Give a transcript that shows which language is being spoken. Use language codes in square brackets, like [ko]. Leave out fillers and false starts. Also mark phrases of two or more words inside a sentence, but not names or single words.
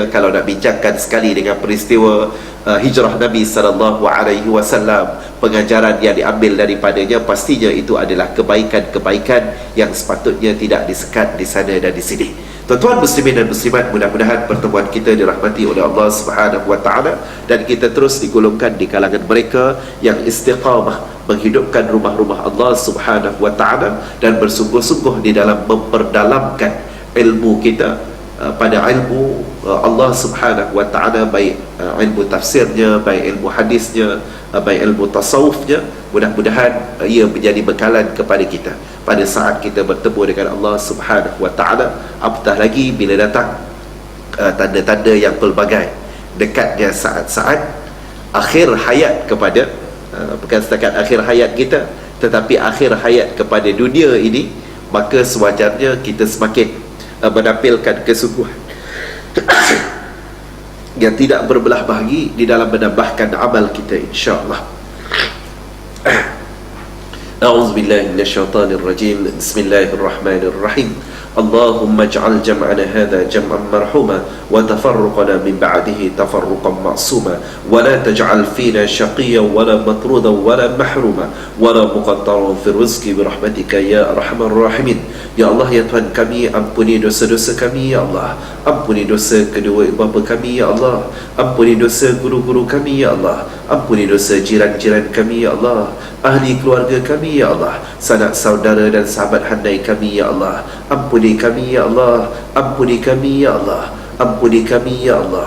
[ms] Kalau nak bincangkan sekali dengan peristiwa hijrah Nabi SAW, pengajaran yang diambil daripadanya, pastinya itu adalah kebaikan-kebaikan yang sepatutnya tidak disekat di sana dan di sini. Tuan-tuan muslimin dan muslimat, mudah-mudahan pertemuan kita dirahmati oleh Allah [ar] سبحانه وتعالى, [ms] dan kita terus digolongkan di kalangan mereka yang istiqamah menghidupkan rumah-rumah Allah [ar] سبحانه وتعالى [ms] dan bersungguh-sungguh di dalam memperdalamkan ilmu kita pada ilmu Allah [ar] سبحانه وتعالى, [ms] baik ilmu tafsirnya, baik ilmu hadisnya, baik ilmu tasawufnya. Mudah-mudahan ia menjadi bekalan kepada kita pada saat kita bertemu dengan Allah [ar] سبحانه وتعالى. [ms] Apatah lagi bila datang tanda-tanda yang pelbagai, dekatnya saat-saat akhir hayat kepada bukan setakat akhir hayat kita, tetapi akhir hayat kepada dunia ini, maka sewajarnya kita semakin menampilkan kesungguhan yang tidak berbelah bagi di dalam menambahkan amal kita, insya-Allah. [ar] أعوذ بالله من الشيطان الرجيم. بسم الله الرحمن الرحيم. اللهم اجعل جمعنا هذا جمعا مرحوما وتفرقنا من بعده تفرقا معصوما ولا تجعل فينا شقيا ولا مطرودا ولا محروما ولا مقترا في رزقي برحمتك يا أرحم الراحمين. [ms] Ya Allah, ya Tuhan kami, ampuni dosa-dosa kami ya Allah, ampuni dosa kedua ibu bapa kami ya Allah, ampuni dosa guru-guru kami ya Allah, ampuni dosa jiran-jiran kami ya Allah, ahli keluarga kami ya Allah, sanak saudara dan sahabat handai kami ya Allah. Ampuni kami ya Allah, ampuni kami ya Allah, ampuni kami ya Allah.